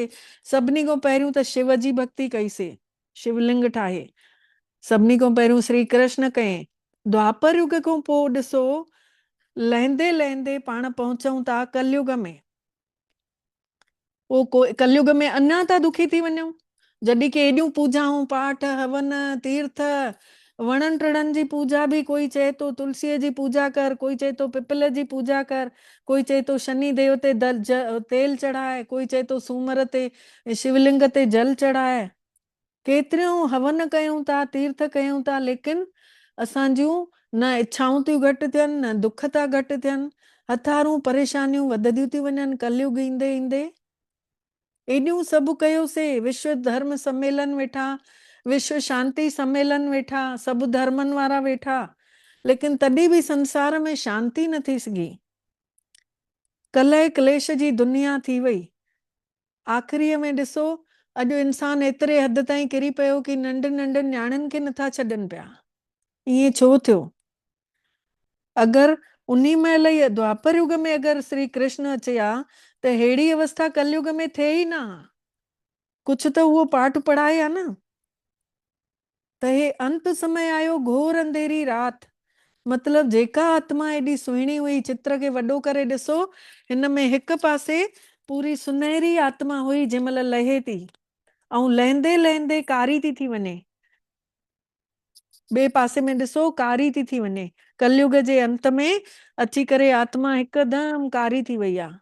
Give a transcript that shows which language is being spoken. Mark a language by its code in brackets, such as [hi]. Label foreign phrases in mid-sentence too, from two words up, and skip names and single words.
[sd] सभिनी खां पहिरियों त शिव जी भक्ति कईसीं, शिवलिंग ठाहे। सभिनी खां पहिरियों श्री कृष्ण कयईं। द्वापर युग खां पोइ ॾिसो लहंदे लहंदे पाण पहुचूं था कलयुग में। पोइ कलयुग में अञा था दुखी थी वञूं। जॾहिं की एॾियूं पूजाऊं पाठ हवन तीर्थ, वणनि टिणनि जी पूजा बि, कोई चए थो तुलसीअ जी पूजा कर, कोई चए थो पिपल जी पूजा कर, कोई चए थो शनि देव ते तेल चढ़ाए, कोई चए थो सूमर ते शिवलिंग ते जल चढ़ाए। केतिरियूं हवन कयूं था, तीर्थ कयूं था, लेकिन असांजूं न इच्छाऊं थियूं घटि थियनि, न दुख था घटि थियनि, हथारूं परेशानियूं वधंदियूं थी वञनि। कलयुग ईंदे ईंदे एॾियूं सभु कयोसीं। विश्व धर्म सम्मेलन वेठा, विश्व शांति सम्मेलन वेठा, सभु धर्मनि वारा वेठा, लेकिन तॾहिं बि संसार में शांति न थी सघी। कलह क्लेश जी दुनिया थी वई। आख़िरीअ में ॾिसो अॼु इंसान एतिरे हद ताईं किरी पियो कि नंढनि नंढनि न्याणियुनि खे नथा छॾनि पिया। ईअं छो थियो? अगरि उन्ही महिल ई द्वापर युग में अगरि श्री कृष्ण अचे हा त अहिड़ी अवस्था कलयुग में थिए ई न। कुछ तो उहो पाठ पढ़ाए हा न। त हे अंत समय आयो घोर अंधेरी रात। मतलब जेका आत्मा एॾी सुहिणी हुई, चित्र खे वॾो करे ॾिसो, हिन में हिक पासे पूरी सुनहरी आत्मा हुई जंहिंमहिल लहे थी, ऐं लहंदे लहंदे कारी थी वञे। ॿिए पासे में ॾिसो कारी थी वञे। कलयुग जे अंत में अची करे आत्मा हिकदमि कारी थी वई आहे।